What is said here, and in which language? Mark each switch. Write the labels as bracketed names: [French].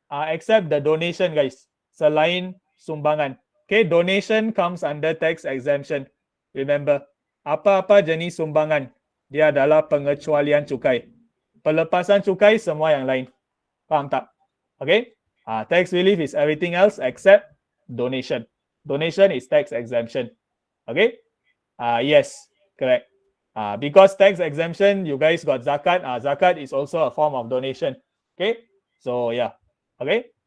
[English] Except the donation, guys. [Malay] Selain sumbangan. [English] Okay, donation comes under tax exemption. [Malay] Remember, apa-apa jenis sumbangan, dia adalah pengecualian cukai. Pelepasan cukai semua yang lain. Faham tak? Okay? [English] Tax relief is everything else except donation. Donation is tax exemption. Okay? Yes, correct. Because tax exemption, you guys got zakat. Zakat is also a form of donation. Okay? So, yeah. Okay?